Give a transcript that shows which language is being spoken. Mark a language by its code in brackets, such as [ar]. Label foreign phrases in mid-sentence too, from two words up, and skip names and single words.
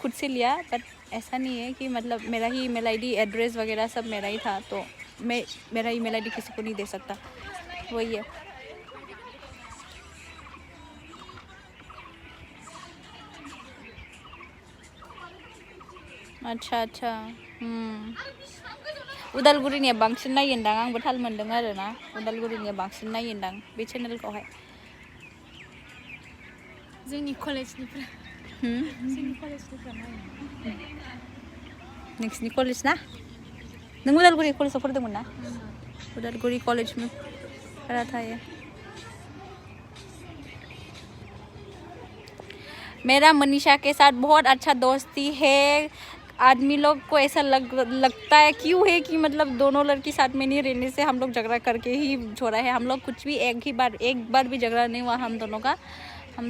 [hi] खुद से लिया बट ऐसा नहीं है कि मतलब मेरा ही [en] email ID address [hi] वगैरह सब मेरा ही था तो मैं मेरा [en] email ID [hi] किसी को नहीं दे सकता वही है अच्छा [brx] उदालगुरिनिया बांसिन नायोदां आंबो थाल मोनदों आरो ना उदालगुरिनिया बांसिन नायोदां बे चेनेलखौहाय जोंनि कलेजनिफ्राय नोंसिनि कलेज ना नों उदालगुरि कलेजाव फरायदोंमोन ना [hi] उदालगुरि कलेज में पढ़ा था ये मेरा मनीषा के साथ बहुत अच्छा दोस्ती है आदमी लोग को ऐसा लगता है क्यों है कि मतलब दोनों लड़की साथ में नहीं रहने से हम लोग झगड़ा करके ही छोड़ा है हम लोग कुछ भी एक बार भी झगड़ा नहीं हुआ हम दोनों का हम